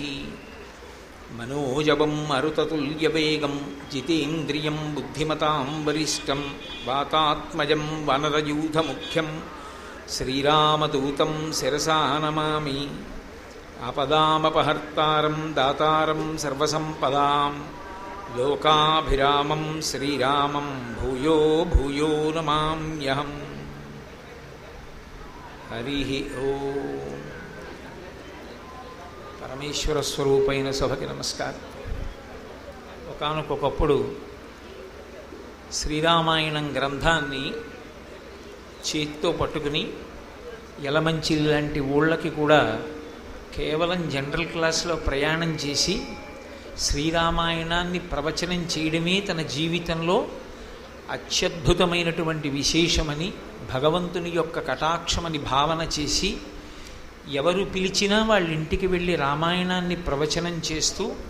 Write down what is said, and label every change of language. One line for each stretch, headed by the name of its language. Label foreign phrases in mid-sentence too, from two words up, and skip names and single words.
Sanskrit: मनोजवं मरुततुल्यवेगं जितेन्द्रियं बुद्धिमतां वरिष्ठं वातात्मजं वानरयूथमुख्यं श्रीरामदूतं शिरसा नमामि। आपदामपहर्तारं दातारं सर्वसम्पदां लोकाभिरामं श्रीरामं भूयो भूयो नमाम्यहम्। हरिः ओम्।
Telugu: పరమేశ్వర స్వరూపైన సభకి నమస్కారం. ఒకానొకప్పుడు శ్రీరామాయణం గ్రంథాన్ని చేతితో పట్టుకుని యలమంచిలి లాంటి ఊళ్ళకి కూడా కేవలం
English: general classలో
Telugu: ప్రయాణం చేసి శ్రీరామాయణాన్ని ప్రవచనం చేయడమే తన జీవితంలో అత్యద్భుతమైనటువంటి విశేషమని, భగవంతుని యొక్క కటాక్షమని భావన చేసి ఎవరు పిలిచినా వాళ్ళ ఇంటికి వెళ్ళి రామాయణాన్ని ప్రవచనం చేస్తూ